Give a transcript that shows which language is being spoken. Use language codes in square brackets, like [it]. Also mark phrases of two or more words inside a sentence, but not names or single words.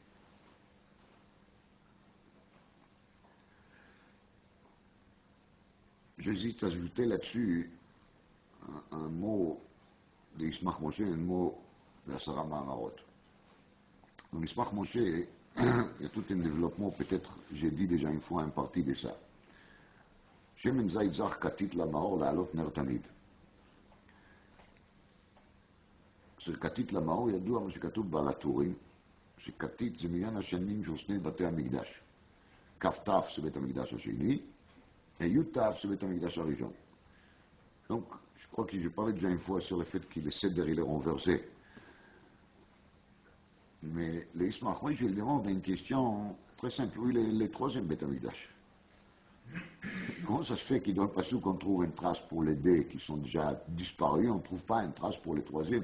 [fr] J'hésite à ajouter là-dessus un mot de Yismach Moshe, un mot de Asara Maharot. Dans Yismach Moshe, il y a tout un développement, peut-être j'ai dit déjà une fois une partie de ça. [he] שמן זית זך כתית למאור להעלות נר תמיד. Ce כתית למאור ידוע מה שכתוב בעל הטורים, שקתית זה מניין השנים של שני בתי המקדש. כ"ת זה בית המקדש השני, י"ת זה בית המקדש הראשון. [fr] Donc, je crois que j'ai parlé déjà une fois sur le fait que le Seder il est renversé. Mais le Yismach Moshe, je lui demande une question très simple. Où est le troisième [he] בית המקדש? [fr] Comment ça se fait que dans le Passouk on trouve une trace pour les deux qui sont déjà disparus, on ne trouve pas une trace pour le troisième?